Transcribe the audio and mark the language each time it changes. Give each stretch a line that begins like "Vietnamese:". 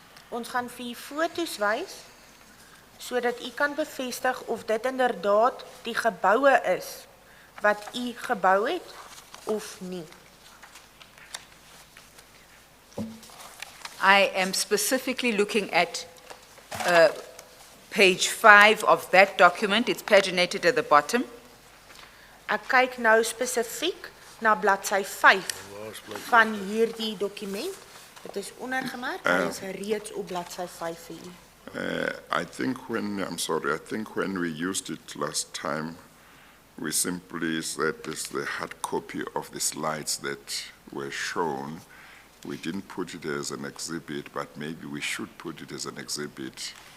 Afrikaans: ons gaan vir u foto's wys sodat u kan bevestig of dit inderdaad die geboue is wat u gebou het of nie.
English: I am specifically looking at page 5 of that document. It's paginated at the bottom.
Afrikaans: Ek kyk nou spesifiek na bladsy 5 van hierdie dokument. Dit is ondergemerk, hy is reeds op bladsy 5 vir u.
English: I think I think when we used it last time, we simply said this the hard copy of the slides that were shown. We didn't put it as an exhibit, but maybe we should put it as an exhibit.